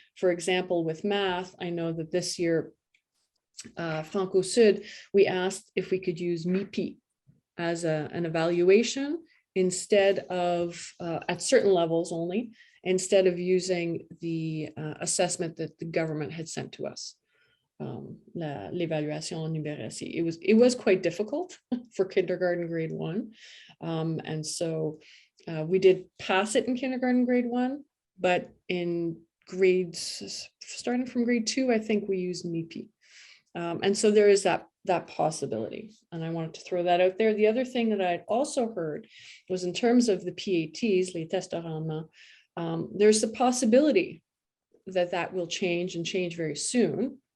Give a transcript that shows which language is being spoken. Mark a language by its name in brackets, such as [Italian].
[English] For example, with math, I know that this year, Franco Sud, we asked if we could use MIPI as an evaluation instead of, at certain levels only, instead of using the assessment that the government had sent to us. [French] L'évaluation numérique. [English] It was quite difficult for kindergarten grade 1. And so we did pass it in kindergarten grade 1, but in grades, starting from grade 2, I think we used MIPI. And so there is that possibility. And I wanted to throw that out there. The other thing that I'd also heard was in terms of the PATs, [French] les tests de rendement, [English] there's the possibility that will change and change very soon.